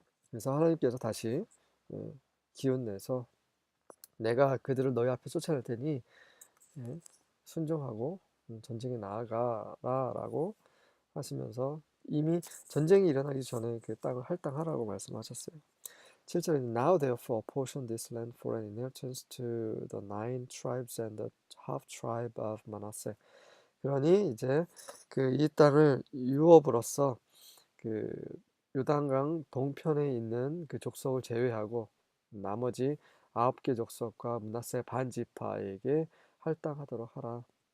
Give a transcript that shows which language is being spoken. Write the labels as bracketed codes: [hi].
[ko] 그래서 하나님께서 다시 예, 기운 내서 내가 그들을 너희 앞에 쫓아낼 테니 예, 순종하고 전쟁에 나아가라라고 하시면서 이미 전쟁이 일어나기 전에 그 땅을 할당하라고 말씀하셨어요. 7절에 [en] Now therefore portion this land for an inheritance to the 9 tribes and the half tribe of Manasseh. [ko] 그러니 이제 그 이 땅을 유업으로서 그 요단강 동편에 있는 그 족속을 제외하고 나머지 9개 족속과 므낫세 반지파에게 할당하도록 하라.